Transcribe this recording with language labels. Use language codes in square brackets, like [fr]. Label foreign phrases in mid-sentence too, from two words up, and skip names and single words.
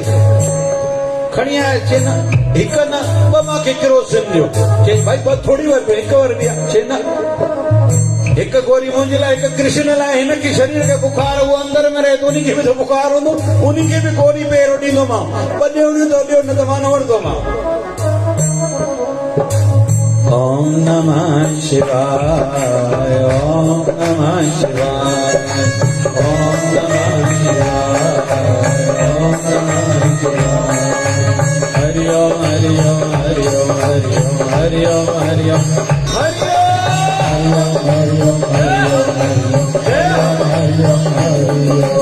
[sd] खणी आया, चए न हिकु न 2 मूंखे किरोसिन ॾियो। चए भाई 2 थोरी वर, 1 वर ॾिया। चए न, 1 गोरी मुंहिंजे लाइ, 1 कृष्ण लाइ। हिनखे शरीर खे बुखार, उहो अंदर में रहे, उनखे बि त बुखार हूंदो, उनखे बि गोरी पहिरियों ॾींदोमांव। 2 ॾियणियूं त ॾियो, न त मां न वठंदोमांव। [sa] ओम नमः शिवाय, ओम नमः शिवाय, ओम नमः शिवाय, ओम नमः शिवाय। हरि ओम हरि ओम हरि ओम हरि ओम हरि ओम हरि ओम हरि ओम हरि ओम हरि ओम हरि ओम हरि ओम हरि ओम हरि ओम।